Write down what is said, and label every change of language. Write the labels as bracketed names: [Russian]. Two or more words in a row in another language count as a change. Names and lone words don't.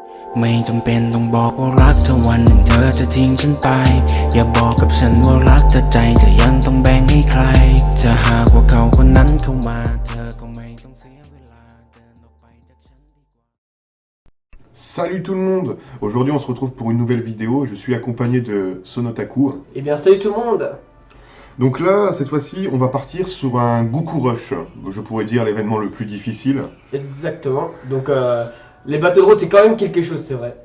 [Thai] ไม่จำเป็นต้องบอกว่ารักเธอวันหนึ่งเธอจะทิ้งฉันไปอย่าบอกกับฉันว่ารักเธอใจเธอยังต้องแบ่งให้ใครจะหากว่าเขาคนนั้นเข้ามาเธอก็ไม่ต้องเสียเวลาเดินออกไปจากฉันดีกว่า [French] Salut tout le monde! Aujourd'hui on se retrouve pour une nouvelle vidéo, je suis accompagné de Sonotaku. Eh bien salut tout le monde. Donc là, cette fois-ci, on va partir sur un Goku Rush, je pourrais dire l'événement le plus difficile. Exactement. Donc les Battle Road c'est quand même quelque chose, c'est vrai.